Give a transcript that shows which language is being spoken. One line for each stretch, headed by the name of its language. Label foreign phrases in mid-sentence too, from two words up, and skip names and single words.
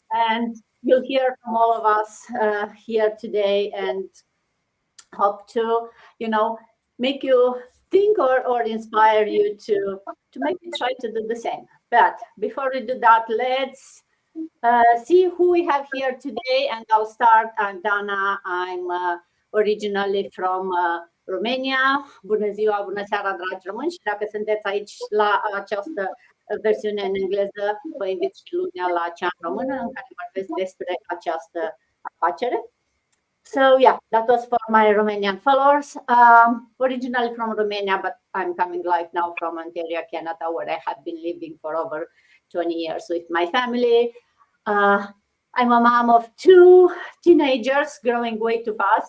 English: And you'll hear from all of us here today, and hope to, make you think or inspire you to maybe try to do the same. But before we do that, let's see who we have here today. And I'll start. I'm Dana. I'm originally from Romania.
Romanian: Bună ziua, bună seara, dragi români. Și dacă sunteți aici la această versiune în engleză, vă invit și lunea la cea în română, în care vorbesc despre această afacere.
English: So yeah, that was for my Romanian followers. Originally from Romania, but I'm coming live now from Ontario, Canada, where I have been living for over 20 years with my family. I'm a mom of 2 teenagers growing way too fast.